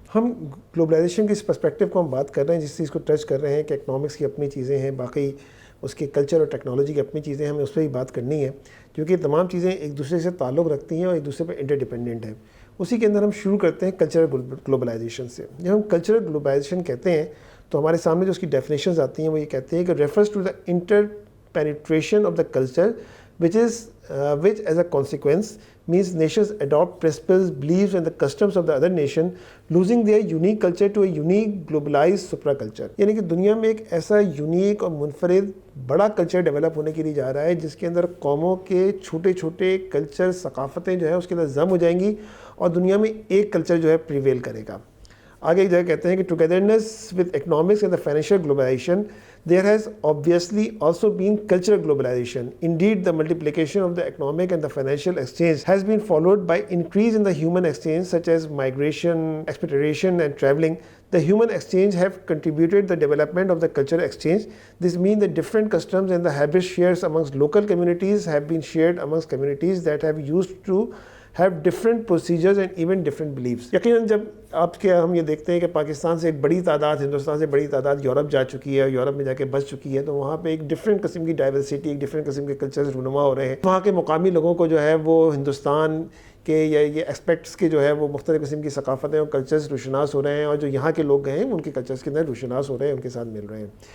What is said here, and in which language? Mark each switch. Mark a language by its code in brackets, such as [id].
[ur] ہم گلوبلائزیشن کی اس پرسپیکٹیو کو ہم بات کر رہے ہیں, جس چیز کو ٹچ کر رہے ہیں کہ اکنامکس کی اپنی چیزیں ہیں, باقی اس کے کلچر اور ٹیکنالوجی کی اپنی چیزیں ہیں, ہمیں اس پہ ہی بات کرنی ہے کیونکہ یہ تمام چیزیں ایک دوسرے سے تعلق رکھتی ہیں اور ایک دوسرے پہ انٹرڈیپینڈنٹ ہیں. اسی کے اندر ہم شروع کرتے ہیں کلچرل گلوبلائزیشن سے. جب ہم کلچرل گلوبلائزیشن کہتے ہیں تو ہمارے سامنے جو اس کی ڈیفینیشنز آتی ہیں وہ یہ کہتے ہیں کہ [en] Refers to the inter penetration of the culture which as a consequence means nations adopt principles, beliefs and the customs of the other nation, losing their unique culture to a unique globalized supraculture. [ur] یعنی کہ دنیا میں ایک ایسا unique اور منفرد بڑا culture develop ہونے کے لیے جا رہا ہے جس کے اندر قوموں کے چھوٹے چھوٹے کلچر, ثقافتیں جو ہیں اس کے اندر ضم ہو جائیں گی اور دنیا میں ایک کلچر جو ہے پریویل کرے گا. آگے ایک جگہ کہتے ہیں کہ [en] Togetherness with economics and the financial globalization there has obviously also been cultural globalization. Indeed, the multiplication of the economic and the financial exchange has been followed by increase in the human exchange such as migration, expatriation and traveling. The human exchange have contributed the development of the cultural exchange. This means that different customs and the habits shared amongst local communities have been shared amongst communities that have used to have different procedures and even different beliefs. [ur] یقیناً جب ہم یہ دیکھتے ہیں کہ پاکستان سے ایک بڑی تعداد, ہندوستان سے بڑی تعداد یورپ جا چکی ہے, یورپ میں جا کے بس چکی ہے, تو وہاں پہ ایک ڈفرینٹ قسم کی ڈائیورسٹی, ایک ڈفرینٹ قسم کے کلچرز رونما ہو رہے ہیں. وہاں کے مقامی لوگوں کو جو ہے وہ ہندوستان کے یا یہ ایسپیکٹس کے جو ہے وہ مختلف قسم کی ثقافتیں اور کلچرز روشناس ہو رہے ہیں, اور جو یہاں کے لوگ گئے ہیں ان کے کلچرز کے اندر روشناس ہو رہے ہیں, ان کے ساتھ مل رہے ہیں.